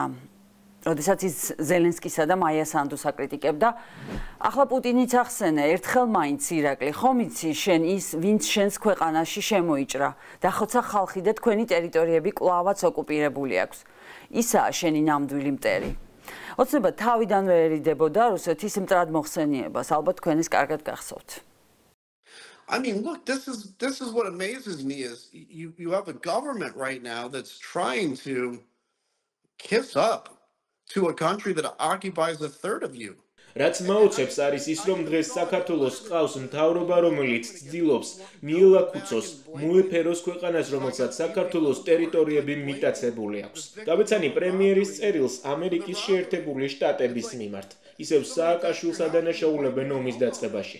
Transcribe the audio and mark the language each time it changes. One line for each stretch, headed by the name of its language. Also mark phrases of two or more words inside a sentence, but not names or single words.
Georgian: როდესაც ის ზელენსკისა და მაია სანდუს აკრიტიკებდა, ახლა პუტინიც ახსენე, ერთხელ მაინც ირაკლი, ხომ იცი შენ ის, ვინც შენს ქვეყანაში შემოიჭრა, დახოცა ხალხი და თქვენი ტერიტორიები კვლავაც ოკუპირებული აქვს. ისაა შენი ნამდვილი მტერი. ოცნება თავიდანვე ერიდებოდა რუსეთის მტრად მოხსენიებას, ალბათ თქვენ ეს კარგად გახსოვთ.
English: I mean, look, this is what amazes me is you have a government right now that's trying to kiss up to a country that occupies a third of you.
Georgian: რაც მაუცებს არის ის, რომ დღეს საქართველოს ყავს მთავრობა, რომელიც ცდილობს მიელაქუცოს, მოეფეროს ქვეყანას, რომელსაც საქართველოს ტერიტორიები მიტაცებული აქვს. გავეცანი პრემიერის წერილს ამერიკის შეერთებული შტატების მიმართ. ისევ სააკაშვილს ადანაშაულებენ ომის დაწყებაში.